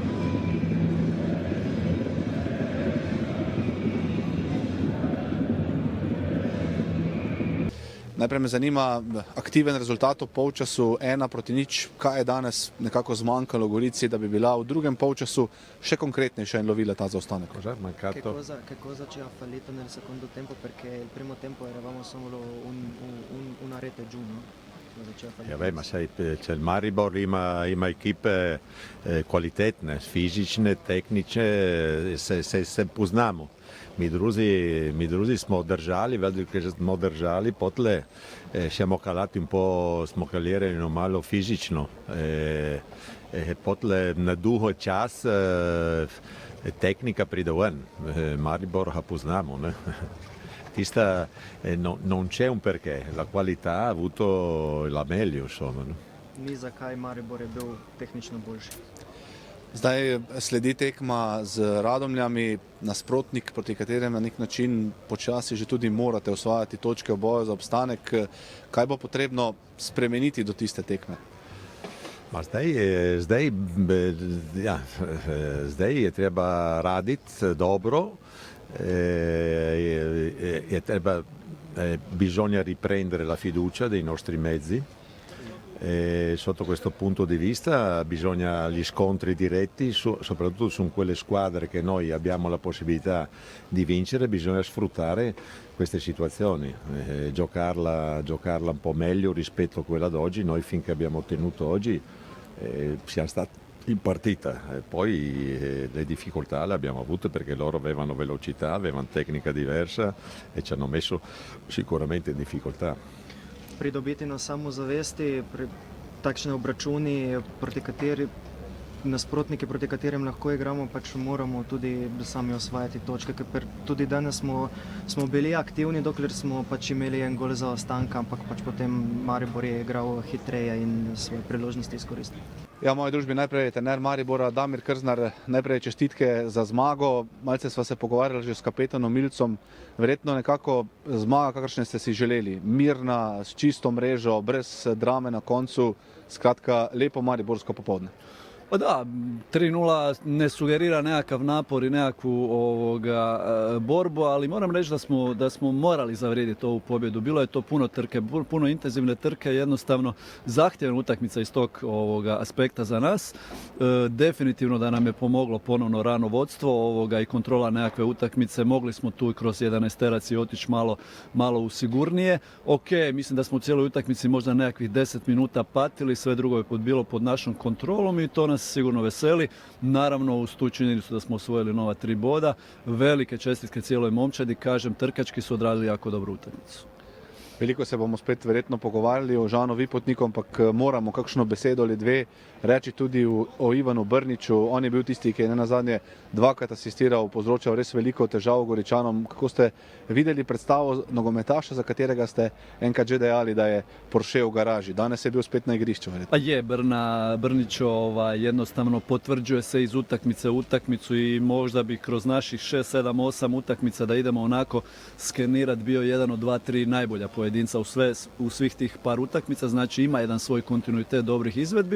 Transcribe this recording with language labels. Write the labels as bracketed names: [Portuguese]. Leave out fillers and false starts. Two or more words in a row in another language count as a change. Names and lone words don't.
[Slovenian] Najprej me zanima aktiven rezultat v polčasu 1-0. Kaj je danes nekako zmanjkalo Gorici, da bi bila v drugem polčasu še konkretnejša in lovila ta zaostanek? [Italian] Che cosa ci ha fallito nel secondo tempo, perché il primo tempo eravamo solo una rete giù, no? Ma sai, il [Slovenian] Maribor ima ekipe kvalitetne, fizične, tehnične, se poznamo. Mi drugi smo držali, veliko smo držali, potle [Italian] siamo calati un po', [Slovenian] smo calirali malo fizično. Potle na dugo čas tehnika pride ven, Maribor ga poznamo, ne? [Italian] Tista non c'è un perché, la qualità ha avuto la meglio, insomma. [Slovenian] Ni zakaj Maribor je bil tehnično boljši. Zdaj sledi tekma z Radomljami, nasprotnik, proti katerem na nek način počasi že tudi morate osvajati točke v boju za obstanek. Kaj bo potrebno spremeniti do tiste tekme? Zdaj je treba raditi dobro, [Italian] bisogna riprendere la fiducia dei nostri mezzi. Sotto questo punto di vista bisogna gli scontri diretti, soprattutto su quelle squadre che noi abbiamo la possibilità di vincere, bisogna sfruttare queste situazioni, giocarla un po' meglio rispetto a quella d'oggi. Noi finché abbiamo ottenuto oggi siamo stati in partita, poi le difficoltà le abbiamo avute perché loro avevano velocità, avevano tecnica diversa e ci hanno messo sicuramente in difficoltà. [Slovenian] Pridobiti na samozavesti, takšne obračuni, nasprotniki, proti katerim lahko igramo, pač moramo tudi sami osvajati točke, ker tudi danes smo bili aktivni, dokler smo pač imeli en gol zaostanka, ampak pač potem Maribor je igral hitreje in svoje priložnosti izkoristil. Ja, v moji družbi najprej trener Maribora Damir Krznar, najprej čestitke za zmago. Malce sva se pogovarjali že s kapetanom Milcom. Verjetno nekako zmaga, kakršne ste si želeli. Mirna, s čisto mrežo, brez drame na koncu. Skratka, lepo mariborsko popoldne. [Croatian] Pa da, 3:0 ne sugerira nekakav napor i nekakvu borbu, ali moram reći da smo morali zavrijediti ovu pobjedu. Bilo je to puno trke, puno intenzivne trke, jednostavno zahtjevna utakmica iz tog aspekta za nas. Definitivno da nam je pomoglo ponovno rano vodstvo i kontrola nekakve utakmice. Mogli smo tu kroz 11-terac otići malo u sigurnije. Ok, mislim da smo u cijeloj utakmici možda nekakvih 10 minuta patili, sve drugo je bilo pod našom kontrolom i to nas sigurno veseli. Naravno, uz tu činjenicu da smo osvojili nova 3 boda. Velike čestitke cijeloj momčadi, kažem, trkački su odradili jako dobru utakmicu. [Slovenian] Veliko se bomo spet verjetno pogovarjali o Žanu Vipotniku, ampak moramo kakšno besedo ali dve reči tudi o Ivanu Brniču. On je bil tisti, ki je nenazadnje dvakrat asistiral, povzročal res veliko težav Goričanom. Kako ste videli predstavo nogometaša, za katerega ste enkrat že dejali, da je Porsche v garaži? Danes je bil spet na igrišču. [Croatian] Pa je, Brnić jednostavno potvrđuje se iz utakmice u utakmicu i možda bi kroz naših 6, 7, 8 utakmica da idemo onako skenirati bio jedan od 2, 3 najbolja pojedinca u svih tih par utakmica, znači ima jedan svoj kontinuitet dobrih izvedbi.